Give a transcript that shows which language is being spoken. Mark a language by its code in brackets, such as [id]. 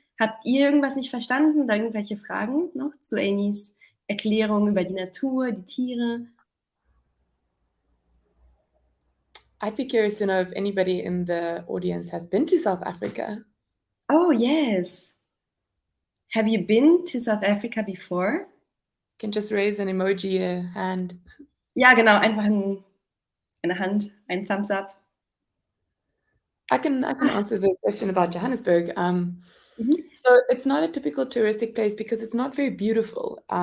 [de] Habt ihr irgendwas nicht verstanden oder irgendwelche Fragen noch zu Aimees Erklärung über die Natur, die Tiere? [en] I'd be curious to know if anybody in the audience has been to South Africa. Oh, yes. Have you been to South Africa before? Can just raise an emoji, a hand. [de] Ja, genau, einfach eine Hand, ein Thumbs up. [en] I can answer the question about Johannesburg. So it's not a typical touristic place because it's not very beautiful.